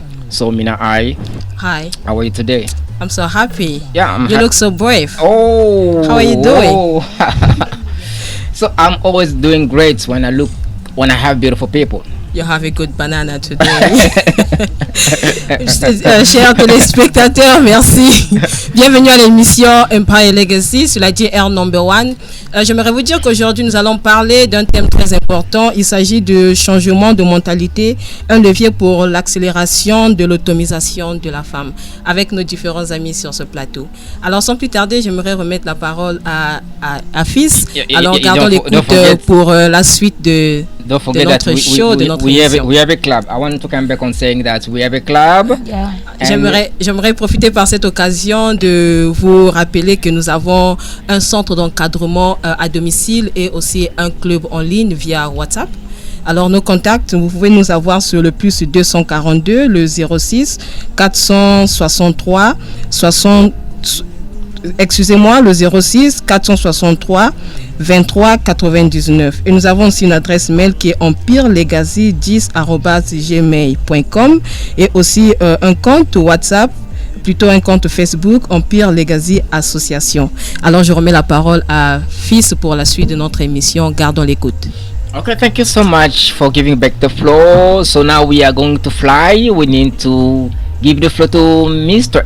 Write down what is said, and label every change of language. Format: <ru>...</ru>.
<en>So Mina, hi. How are you today? I'm so happy. Yeah, you look so brave. Oh, how are you doing? So I'm always doing great when I have beautiful people. You have a good banana today.</en> <fr>Chers téléspectateurs, merci. Bienvenue à l'émission Empire Legacy sur la JR Number One. J'aimerais vous dire qu'aujourd'hui nous allons parler d'un thème très important. Il s'agit de changement de mentalité, un levier pour l'accélération de l'autonomisation de la femme, avec nos différents amis sur ce plateau. Alors sans plus tarder, j'aimerais remettre la parole à Fils. Alors gardons l'écoute pour la suite de notre show, de notre émission.</fr> <en>We have a club. I want to come back on saying that we have a club. Yeah.</en> <fr>J'aimerais profiter par cette occasion de vous rappeler que nous avons un centre d'encadrement à domicile et aussi un club en ligne via WhatsApp. Alors nos contacts, vous pouvez nous avoir sur le plus 242, le 06 463 60. Excusez-moi, le 06 463 23 99. Et nous avons aussi une adresse mail qui est empirelegacy10@gmail.com et aussi un compte WhatsApp, plutôt un compte Facebook, Empire Legacy Association. Alors je remets la parole à Fils pour la suite de notre émission. Gardons l'écoute.</fr> <en>Okay, thank you so much for giving back the floor. So now we are going to fly. We need to give the floor to Mr.</en>